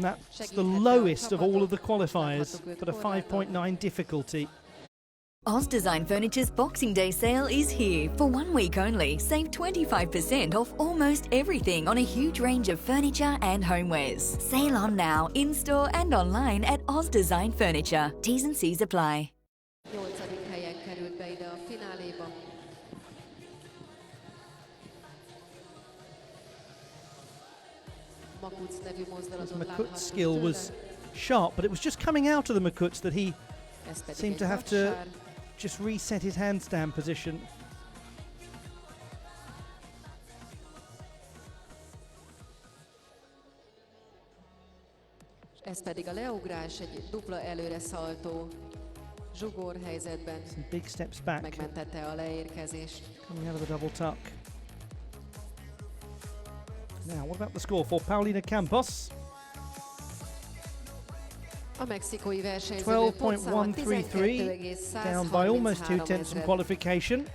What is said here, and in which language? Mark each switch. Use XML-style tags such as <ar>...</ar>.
<en>That's the lowest of all of the qualifiers, but a 5.9 difficulty. Oz Design Furniture's Boxing Day sale is here. For 1 week only, save 25% off almost everything on a huge range of furniture and homewares. Sale on now, in-store and online at Oz Design Furniture. T's and C's apply.</en> <hu>8. helyen került be ide a fináléba. Makuc nevű mozdulatot</hu> <en>Makut's skill was sharp, but it was just coming out of the Makuts that he seemed to have to just reset his handstand position.</en> <hu>Ez pedig a leugrás, egy dupla előre szaltó. Zsugor helyzetben</hu> <en>Some big steps back,</en> <hu>megmentette a leérkezést.</hu> <en>coming out of the double tuck. Now, what about the score for Paulina Campos?</en> <hu>A mexikói versenyző</hu> <en>12.133, down by almost 2/10 from qualification.</en>